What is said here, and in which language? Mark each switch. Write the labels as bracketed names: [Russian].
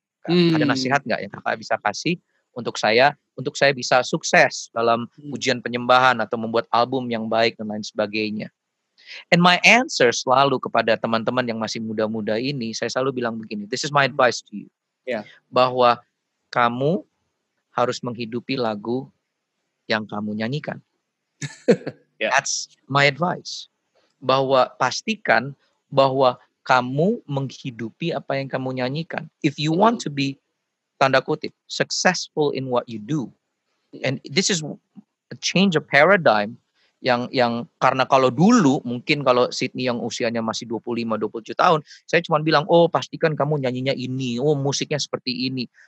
[Indonesian] Ada nasihat nggak yang Kakak bisa kasih untuk saya bisa sukses dalam pujian penyembahan atau membuat album yang baik dan lain sebagainya. [English] And my answer [Indonesian] selalu kepada teman-teman yang masih muda-muda ini, saya selalu bilang begini, [English] this is my advice to you. [Indonesian] Bahwa kamu harus menghidupi lagu yang kamu nyanyikan. [English] That's my advice. [Indonesian] Bahwa pastikan bahwa kamu menghidupi apa yang kamu nyanyikan. [English] If you want to be, [Indonesian] tanda kutip, [English] successful in what you do, and this is a change of paradigm [Indonesian] yang karena kalau dulu mungkin kalau Sydney yang usianya masih 25-27 tahun, saya cuma bilang, oh pastikan kamu nyanyinya ini, oh musiknya seperti ini.